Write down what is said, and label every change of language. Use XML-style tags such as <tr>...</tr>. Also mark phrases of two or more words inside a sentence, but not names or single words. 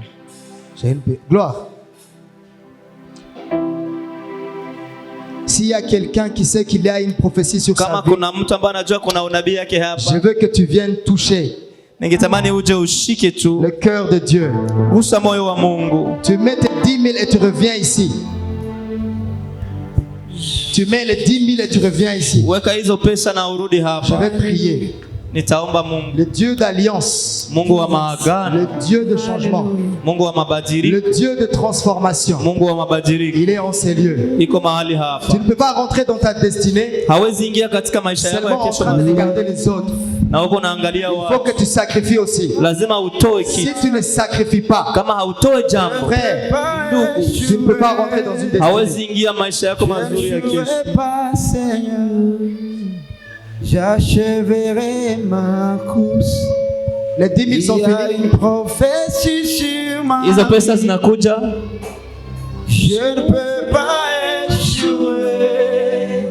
<fr>J'ai une gloire. S'il y a quelqu'un qui sait qu'il y a une prophétie sur sa</fr> <sw>Kama</sw> <fr>vie,</fr> <sw>kuna mtu ambaye anajua kuna unabii yake</sw> <fr>je</fr> <sw>hapa,</sw> <fr>veux que tu viennes toucher</fr> <sw>ningetamani uje ushike tu,</sw> <fr>le cœur de Dieu.</fr> <sw>gusa moyo wa Mungu.</sw> <fr>Tu mets tes 10 000 et tu reviens ici. Tu mets les 10 000 et tu reviens ici.</fr> <sw>Weka hizo pesa na urudi</sw> <fr>Je</fr> <sw>hapa.</sw> <fr>vais prier.</fr> <sw>Nitaomba Mungu,</sw> <fr>Le Dieu d'alliance,</fr> <sw>Mungu wa maagano,</sw> <fr>le Dieu de changement,</fr> <sw>Mungu wa mabadiliko,</sw> <fr>le Dieu de transformation.</fr> <sw>Mungu wa mabadiliko</sw> <fr>Il est en ces lieux.</fr> <sw>iko mahali hapa.</sw> <fr>Tu ne peux pas rentrer dans ta destinée</fr> <sw>Hawezi ingia katika maisha yako ya</sw> <fr>seulement en</fr> <sw>kesho</sw> <fr>train de</fr> <sw>mazuri</sw> <fr>regarder les autres.</fr> <sw>na uko naangalia</sw> <fr>Il faut</fr> <sw>wao.</sw> <fr>que tu sacrifies aussi.</fr> <sw>Lazima utoe</sw> <fr>Si</fr> <sw>kitu.</sw> <fr>tu ne sacrifies pas,</fr> <sw>Kama hautoe jambo,</sw> <fr>frère,</fr> <sw>ndugu,</sw> <fr>tu ne peux pas rentrer dans une destinée.</fr> <sw>hawezi ingia maisha yako mazuri ya kesho.</sw> <fr>Pas, Seigneur, j'achèverai ma course. Les 10 000 sont Il y a finis. une prophétie sur ma</fr> <sw>Hizo pesa</sw> <fr>vie.</fr> <sw>zinakuja,</sw> <fr>Je ne peux pas échouer.</fr>